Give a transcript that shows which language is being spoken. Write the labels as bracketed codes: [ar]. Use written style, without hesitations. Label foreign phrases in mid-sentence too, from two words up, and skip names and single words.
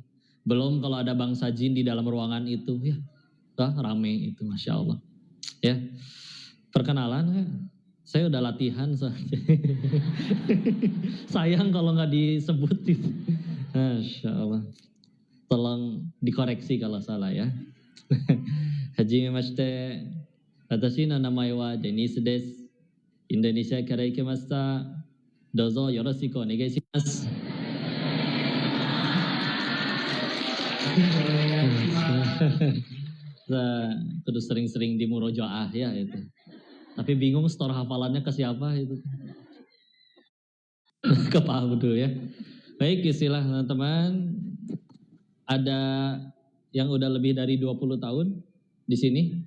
[id] Belum kalau ada bangsa jin di dalam ruangan itu ya, rame itu, [ar] masya Allah [id] ya. Perkenalan ya, saya udah latihan saja. Sayang kalau nggak disebutin. [ar] Masya Allah, [id] tolong dikoreksi kalau salah ya. [ja] はじめまして 私の名前はDenisです. インドネシアから いけました。どうぞ よろしく お願いします. [id] Nah, terus sering-sering di murojaah ya itu. Tapi bingung store hafalannya ke siapa itu. Ke Pak Abdul ya. Baik, istilah teman-teman. Ada yang udah lebih dari 20 tahun di sini.